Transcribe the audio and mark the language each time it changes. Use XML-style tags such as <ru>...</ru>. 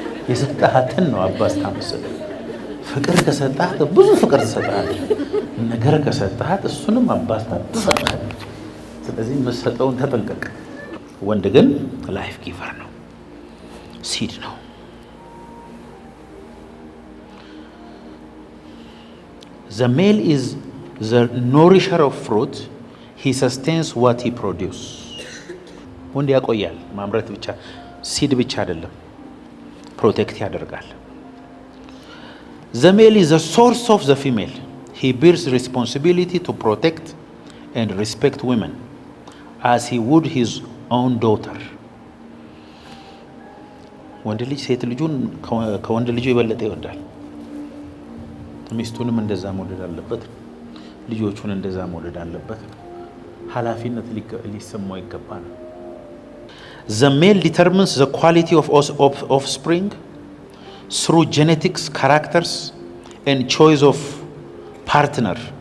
<am>የሰጣሃትን ነው አባዝታ መስጠት። ፍቅር ከሰጣት ብዙ ፍቅር ትሰጣለች። ነገር ከሰጣት እሱንም አባዝታ ትሰጣለች። ስለዚህ መስጠውን ተጠንቀቅ። ወንድ ግን ላይፍ ጊቨር ነው፣ ሲድ ነው።</am> <en>The male is the nourisher of fruit. He sustains what he produces.</en> <am>ወንድ ያቆያል። ማምረት ብቻ ሲድ ብቻ አይደለም፣ ፕሮቴክት ያደርጋል።</am> <en>The male is the source of the female. He bears responsibility to protect and respect women as he would his own daughter.</en> <am>ወንድ ልጅ ሴት ልጁን ከወንድ ልጁ የበለጠ ይወዳል። ሚስቱንም እንደዛ መውደድ አለበት፣ ልጆቹን እንደዛ መውደድ አለበት። ኃላፊነት ሊሰማው ይገባል።</am> <en>The male determines the quality of offspring through genetics, characters and choice of partner.</en>